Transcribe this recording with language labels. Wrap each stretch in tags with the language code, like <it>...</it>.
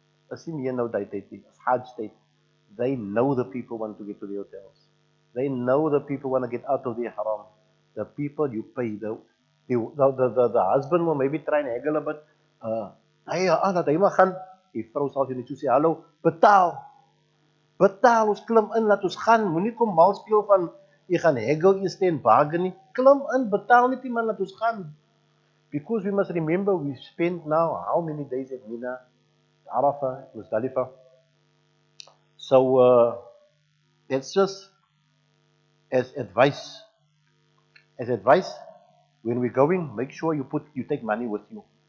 <af>As nie meer nou die tyd nie, as Hajj tyd.</af> <en>They know the people want to get to the hotels. They know the people want to get out of the haram. The people you pay, the husband will maybe try and haggle a bit.</en> <af>Dat hy maar gaan, die vrou sal jy net so sê, hallo, betaal. Betaal, ons klim in, laat ons gaan. Moenie kom mal speel van, jy gaan haggle, jy steen bargain nie. Klim in, betaal net die man, laat ons gaan.</af> <en>Because we must remember, we spent now how many days at Mina, Arafah, Muzdalifah. So it's just as advice. As advice, when we're going, make sure you take money with you.</en>